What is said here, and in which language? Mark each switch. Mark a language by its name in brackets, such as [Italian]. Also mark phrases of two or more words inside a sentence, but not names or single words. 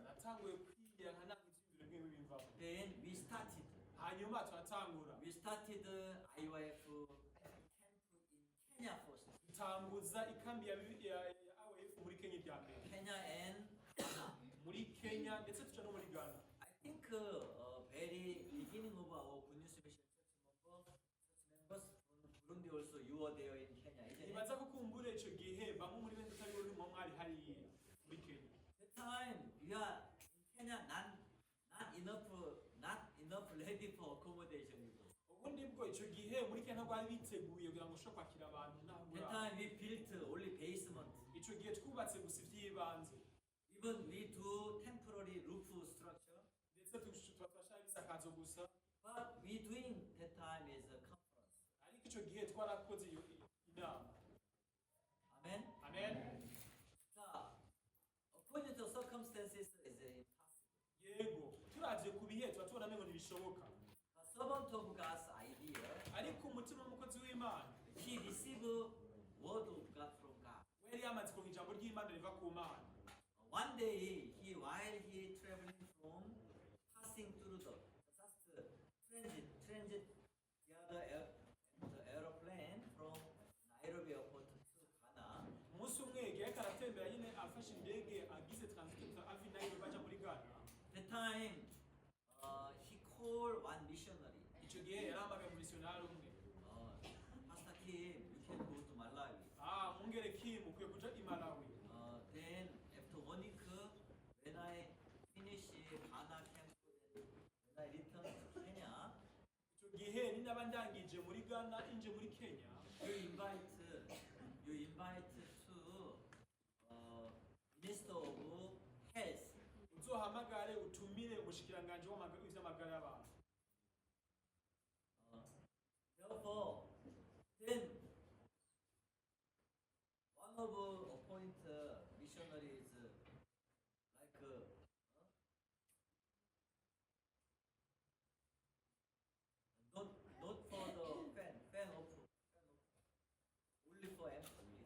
[Rundi] natanguye kwigira nka nanga ivyiyumviro bimwe bimvamo. [English] Then we started. [Rundi] Hanyuma turatangura [English] We started IYF camp in Kenya first. [Rundi] dutanguza ikambi ya AWF muri Kenya irya mbere, [English] Kenya and Ghana. [Rundi] muri Kenya ndetse tuca no muri Ghana. [English] I think very beginning of our Good News Mission church members from Burundi also, you were there in Kenya, isn't it? [Rundi] Nibaza ko kumbura ico gihe bamwe muri bene tutari bari mu mwari hariya muri Kenya. [English] That time we are in Kenya, not enough ready for accommodation. [Rundi] Ubundi bwo ico gihe muri Kenya ntabwo bari biteguye kugira ngo ushobore kwakira abantu [English] That [Rundi] ntabwo. [English] time we built only basement. [Rundi] Ico gihe twubatse gusa ivy'ibanze [English] Even we do temporary roof structure. [Rundi] ndetse tubafasha ibisakazo gusa, [English] But we doing that time is a conference. [Rundi] ariko ico gihe twarakoze iyo inama. [English] Amen. [Rundi] Amen. [English] So, according to circumstances, is impossible. [Rundi] Yego turavye ku bihe tuba tubona amengo ntibishoboka, [English] The servant of God's idea, [Rundi] ariko umutima w'umukozi w'Imana [English] he received word of God from God. [Rundi] we yari yamaze kuronka ijambo ry'Imana riva ku Mana. [English] One day, while he traveling from, passing through the just transit the aeroplane from Nairobi airport to Ghana. [Rundi] Umunsi umwe igihe yariko aratembera nyine afashe indege agize transit ava i Nairobi baja muri Ghana, [English] The time, he called one missionary. [Rundi] ico gihe yarahamagaye umumisiyonari umwe, [English] Pastor Kim, you can go to Malawi. [Rundi] mwungere Kim ukwiye kuja i Malawi. [English] Then after 1 week, when I finish Ghana camp, when I return to Kenya, [Rundi] Ico gihe ni naba ndangije muri Ghana inje muri Kenya, [English] you invite to Minister of Health. [Rundi] uzohamagare utumire umushikiranganje w'ivy'amagara y'abantu. [English] Therefore, then one of appoint missionaries like not for the fan of only for employees.